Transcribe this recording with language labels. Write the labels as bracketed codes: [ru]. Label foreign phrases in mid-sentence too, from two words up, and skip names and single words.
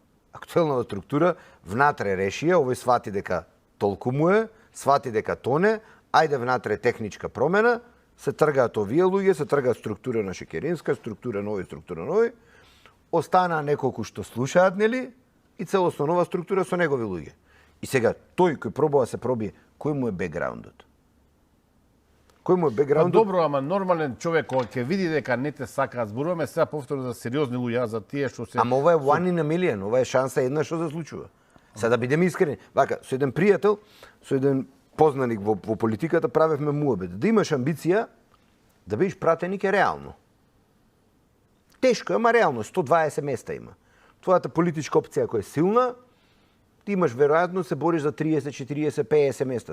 [mk] Актуелнава структура внатре решија, овој свати дека толку му е, свати дека тоне, ајде внатре техничка промена, се тргаат овие луѓе, се тргаат структура на Шекеринска, структура нови, останаа неколку што слушаат, нели, и целосно нова структура со негови луѓе. И сега, тој кој пробува да се пробие, кој му е бекграундот? Кој му е бекграундот? Добро, ама нормален човек кога ќе види дека не те сака, зборуваме сега повторно за сериозни луѓе, за тие што се... Ама ова е [en] one in a million, [mk] ова е шанса една што се случува. Сега да бидеме искрени, вака, со еден пријател, со еден познаник во политиката правевме муабет. Да имаш амбиција, да бидеш пратеник е реално. Тешко е, ама реално, 120 места има. Твојата политичка опција која е силна, ти имаш веројатно се бориш за 30, 40, 50 места.